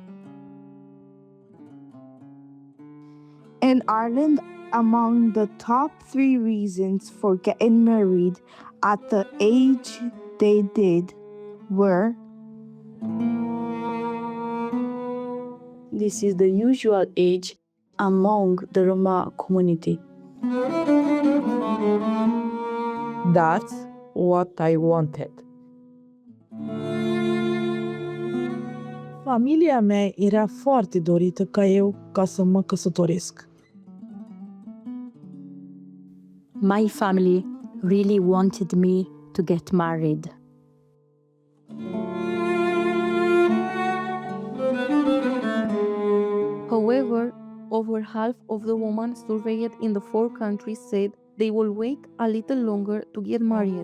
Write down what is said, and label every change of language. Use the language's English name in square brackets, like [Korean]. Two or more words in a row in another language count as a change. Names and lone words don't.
[English] In Ireland, among the top 3 reasons for getting married at the age they did were This is the usual age among the Roma community. That's what I wanted. [Romanian] Familia mea era foarte dorită ca să mă căsătoresc. [English] My family really wanted me to get married. However, over half of the women surveyed in the 4 countries said they will wait a little longer to get married.